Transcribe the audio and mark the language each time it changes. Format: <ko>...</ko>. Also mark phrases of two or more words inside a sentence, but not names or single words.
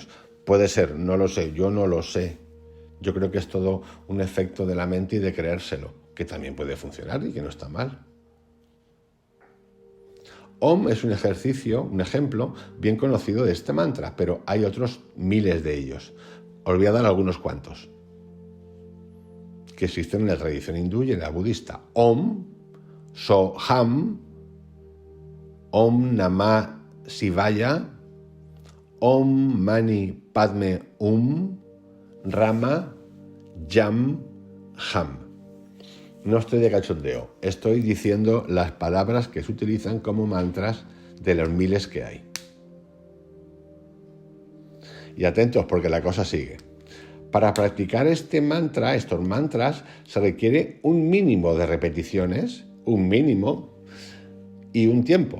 <es>Puede ser, no lo sé, yo no lo sé. Yo creo que es todo un efecto de la mente y de creérselo, que también puede funcionar y que no está mal. Om es un ejemplo bien conocido de este mantra, pero hay otros miles de ellos. Os voy a dar algunos cuantos que existen en la tradición hindú y en la budista.</es> <sa>Om, Soham, Om Namah Shivaya, Om Mani Padme Rama, Yam, Ham.</sa> <es>No estoy de cachondeo, estoy diciendo las palabras que se utilizan como mantras de los miles que hay. Y atentos porque la cosa sigue. Para practicar estos mantras, se requiere un mínimo de repeticiones, un mínimo y un tiempo.</es>